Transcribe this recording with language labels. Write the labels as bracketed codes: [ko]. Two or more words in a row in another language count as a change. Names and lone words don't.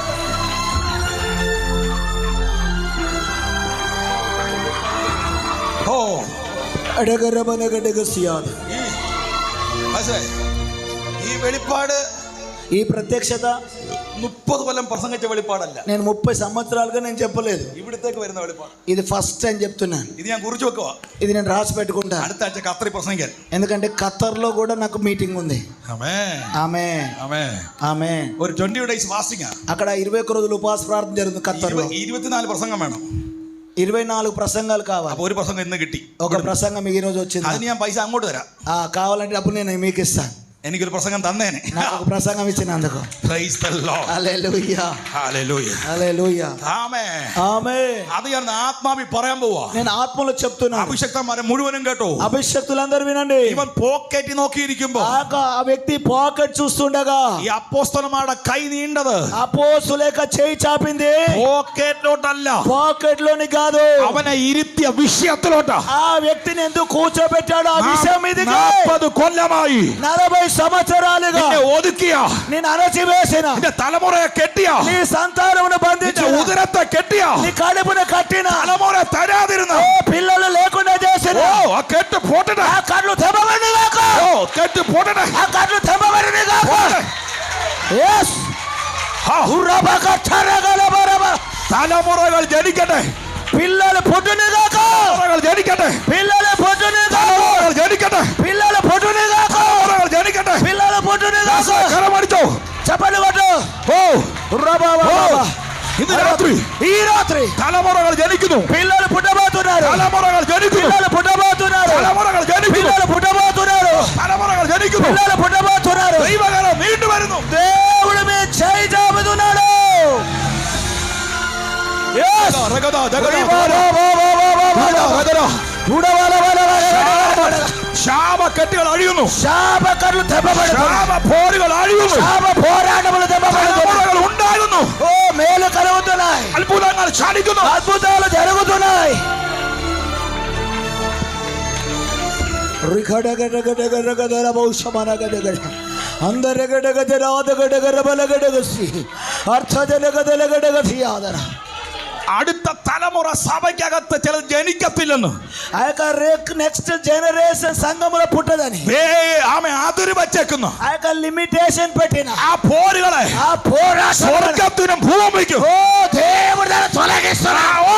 [ml] ഓ അടകരമനഗടഗസിയാദ്. ഈ വെളിപ്പാട്, [te] ఈ ప్రత్యక్షత [ml] 30 കൊല്ലം പ്രസംഗിച്ച വെളിപ്പാടല്ല. [te] నేను 30 సంవత్సరాలుగా నేను చెప్పలేదు, [ml] ഇവിടത്തേക്ക് വരുന്ന വെളിപ്പാട്. [te] ఇది [en] first time [te] చెప్తున్నాను. [ml] ഇത് ഞാൻ കുറിച്ച് വെക്കുക. [te] ఇది నేను రాసి పెట్టుకుంటా, [ml] അടുത്ത ആഴ്ച ഖത്തറി പ്രസംഗിക്കാൻ. [te] ఎందుకంటే ఖత్తర్లో కూడా నాకు మీటింగ్ ఉంది. [ml] ആമേൻ [te] ఆమేన్ [ml] ആമേൻ. [te] ఆమేన్. [ml] ഒരു 20 days ഫാസ്റ്റിംഗ്. [te] అక్కడ 21 రోజులు ఉపవాస ప్రార్థన జరుగుతుంది ఖత్తర్లో. [ml] 24 പ്രസംഗം വേണം. [te] 24 ప్రసంగాలు కావాలి. [ml] അപ്പൊ ഒരു പ്രസംഗം ഇന്ന് കിട്ടി. [te] ఒక ప్రసంగం ఈ రోజు వచ్చింది. [ml] അതിന് ഞാൻ പൈസ അങ്ങോട്ട് തരാം. [te] కావాలంటే అప్పుడు నేను మీకు ఇస్తాను. [ml] എനിക്കൊരു പ്രസംഗം തന്നേനെ. [te] నాకు ఒక ప్రసంగం ఇచ్చినందుకు. [en] Praise the Lord. [te] హల్లెలూయా [en] Hallelujah. [te] హల్లెలూయా [ml] ആമേൻ. [te] ఆమేన్. [ml] അത് ഞാൻ ആത്മാവിൽ പറയാൻ പോവാ. [te] నేను ఆత్మలో చెప్తున్నాను. [ml] അഭിഷക്തന്മാരെ മുഴുവനും കേട്ടോ. [te] అభిషక్తులందరూ వినండి. [ml] ഇവൻ പോക്കറ്റ് നോക്കിയിരിക്കുമ്പോ [te] ఆ వ్యక్తి పాకెట్ చూస్తుండగా [ml] ഈ അപ്പോസ്തലന്മാരുടെ കൈ നീണ്ടത് [te] అపోస్తులేక చేయి చాపింది [ml] പോക്കറ്റിലോട്ടല്ല, [te] పాకెట్ లోని కాదు, [ml] അവനെ ഇരുത്തിയ വിഷയത്തിലോട്ടാ. [te] ఆ వ్యక్తిని ఎందుకు కూర్చోబెట్టాడు ఆ విషయం మీదకి. [ml] 40 കൊല്ലമായി [te] 40 సంవత్సరాలుగా [ml] നിന്നെ ഒതുക്കിയ, [te] నేను అణచివేసిన, [ml] നിന്റെ തലമുറയെ കെട്ടിയ, [te] నీ సంతానమును [ml] നിന്റെ [te] బంధించిన, [ml] ഉദരത്തെ കെട്ടിയ, [te] నీ కడుపును కట్టిన, [ml] തലമുറ തരാതിരുന്ന, [te] ఓ పిల్లలు లేకుండా చేసిన, [ml] ഓ ആ കെട്ട് പോട്ടട്ടെ, [te] ఆ కళ్ళు తెమ్మబడిన గాక, [ml] ഓ കെട്ട് പോട്ടട്ടെ, [te] ఆ కళ్ళు తెమ్మబడిన గాక. [en] യെസ് ആ, ఉర్రబక ఛరగలబరబ. [ml] തലമുറകൾ ജനിക്കട്ടെ, [te] పిల్లలు పుట్టును గాక, [ml] തലമുറകൾ ജനിക്കട്ടെ, [te] పిల్లలు పుట్టును గాక, [ml] തലമുറകൾ ജനിക്കട്ടെ, [te] పిల్లలు పుట్టును గాక, [ml] തലമുറകൾ ജനിക്കട്ടെ. [te] పిల్లలు పుట్టును గాక. [ml] കരമടിച്ചോ. [te] చెప్పండి కొట్టు. ഓ ఉర్రబబ. [ml] ഇന്ന് രാത്രി [te] ఈ రాత్రి [ml] തലമുറകൾ ജനിക്കുന്നു, [te] పిల్లలు పుట్టబోతున్నారు, [ml] തലമുറകൾ ജനിക്കുന്നു, [te] పిల్లలు పుట్టబోతున్నారు, [ml] തലമുറകൾ ജനിക്കുന്നു, [te] పిల్లలు పుట్టబోతున్నారు, [ml] തലമുറകൾ ജനിക്കുന്നു. [te] పిల్లలు పుట్టబోతున్నారు. [ml] ദൈവകരം നീണ്ടു വരുന്നു. [te] దేవుడు మీ చేయి చాపుతున్నాడు. [en] Yes. രഗദ, രഗദ, [ml] ശാപക്കെട്ടുകൾ അഴിയുന്നു, [te] శాపకర్లు తెప్పబడుతున్నారు, [ml] ശാപപോരുകൾ അഴിയുന്നു, [te] శాప పోరాటములు తెప్పబడుతున్నాయి. [ml] തലമുറകൾ ഉണ്ടാകുന്നു, [te] ఓ మేలు కలుగుతున్నాయి, [ml] അത്ഭുതങ്ങൾ ചാടിക്കുന്നു. [te] అద్భుతాలు జరుగుతున్నాయి. [ml] അടുത്ത തലമുറ സഭയ്ക്കകത്ത് ചില ജനിക്കത്തില്ലെന്ന്, [te] ఆ యొక్క [en] next generation [te] సంఘములో పుట్టదని [ml] ആമെ അതിര് വച്ചേക്കുന്നു. [te] ఆ యొక్క లిమిటేషన్ పెట్టిన [ml] ആ പോരുകളെ [te] ఆ పోరాటం [ml] സ്വർഗത്തിനും ഭൂമിക്കും [te] ఓ దేవుడు దాన్ని తొలగిస్తున్నాడు.